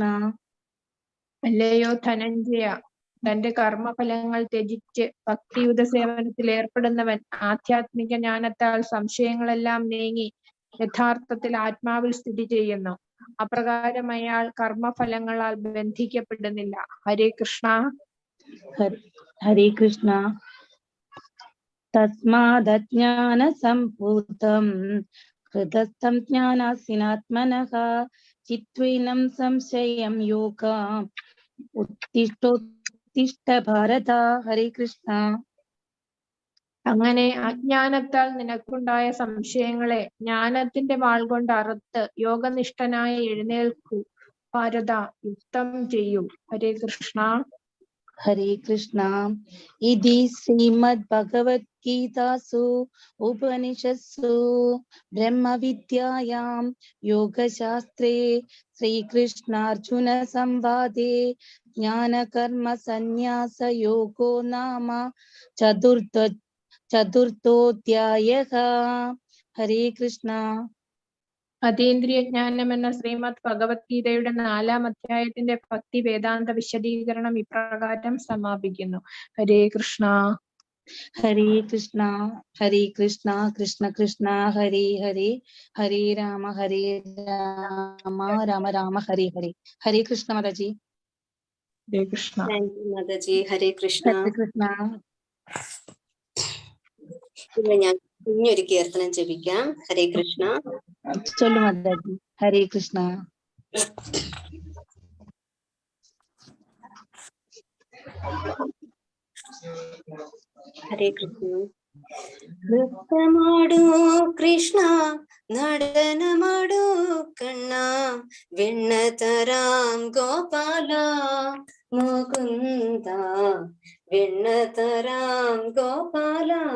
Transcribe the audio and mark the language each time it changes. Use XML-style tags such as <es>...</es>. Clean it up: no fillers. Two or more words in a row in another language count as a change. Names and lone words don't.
<ml>അല്ലയോ ധനഞ്ജയ, തന്റെ കർമ്മഫലങ്ങൾ ത്യജിച്ച് ഭക്തിയുത സേവനത്തിൽ ഏർപ്പെടുന്നവൻ ആധ്യാത്മിക ജ്ഞാനത്താൽ സംശയങ്ങളെല്ലാം നീങ്ങി യഥാർത്ഥത്തിൽ ആത്മാവിൽ സ്ഥിതി ചെയ്യുന്നു. അപ്രകാരം അയാൾ കർമ്മഫലങ്ങളാൽ ബന്ധിക്കപ്പെടുന്നില്ല. ഹരേ കൃഷ്ണ. Hare Krishna.</ml> <sa>तस्मादज्ञान सम्पुतम् हृदस्तम् ज्ञानासिनात्मनः चित्विनम् संशयम् योग उत्तिष्ठ भारत.</sa> <ml>Hare Krishna. അങ്ങനെ അജ്ഞാനത്താൽ നിനക്കുണ്ടായ സംശയങ്ങളെ ജ്ഞാനത്തിന്റെ വാൾ കൊണ്ട് അറുത്ത് യോഗനിഷ്ഠനായി എഴുന്നേൽക്കൂ ഭാരത, യുക്തം ചെയ്യൂ. ഹരേ കൃഷ്ണ. Hare Krishna.</ml> <sa>इति श्रीमद् भगवत् गीता सु उपनिषत्सु ब्रह्म विद्यायाम् योग शास्त्रे श्री कृष्ण अर्जुन संवादे ज्ञान कर्म संन्यास योगो नाम चतुर्थोध्यायः.</sa> <ml>Hare Krishna. അതീന്ദ്രിയ ജ്ഞാനം എന്ന ശ്രീമദ് ഭഗവത്ഗീതയുടെ 4-ാം അധ്യായത്തിന്റെ ഭക്തി വേദാന്ത വിശദീകരണം ഇപ്രകാരം സമാപിക്കുന്നു. ഹരേ കൃഷ്ണ.</ml> <sa>हरे कृष्ण हरे कृष्ण कृष्ण कृष्ण हरे हरे हरे राम राम राम हरे हरे.</sa> <ml>Hare Krishna, Mataji. ഹരേ കൃഷ്ണ.</ml> <en>Thank you,</en> <ml>Mataji. Hare Krishna. Hare Krishna. ഇന്ന് ഞാൻ കുഞ്ഞൊരു കീർത്തനം ജപിക്കാം. ഹരേ കൃഷ്ണ. Cholu Mataji. Hare Krishna. ഹരേ കൃഷ്ണ. നൃത്തമാടൂ കൃഷ്ണ, നടനമാടൂ കണ്ണ, വെണ്ണ തരാം ഗോപാല മുകുന്ദ, വെണ്ണ തരാം ഗോപാല.</ml>